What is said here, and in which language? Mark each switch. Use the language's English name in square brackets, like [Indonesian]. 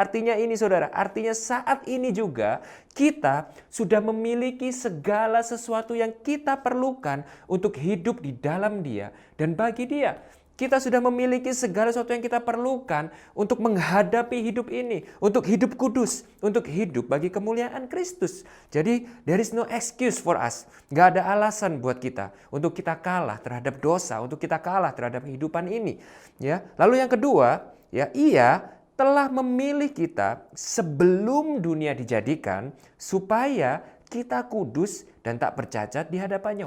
[Indonesian] Artinya ini, saudara, artinya saat ini juga kita sudah memiliki segala sesuatu yang kita perlukan untuk hidup di dalam Dia dan bagi Dia. Kita sudah memiliki segala sesuatu yang kita perlukan untuk menghadapi hidup ini, untuk hidup kudus, untuk hidup bagi kemuliaan Kristus. Jadi, [English] there is no excuse for us. [Indonesian] Gak ada alasan buat kita untuk kita kalah terhadap dosa, untuk kita kalah terhadap kehidupan ini. Ya, lalu yang kedua, ya, Ia telah memilih kita sebelum dunia dijadikan supaya kita kudus dan tak bercacat di hadapan-Nya.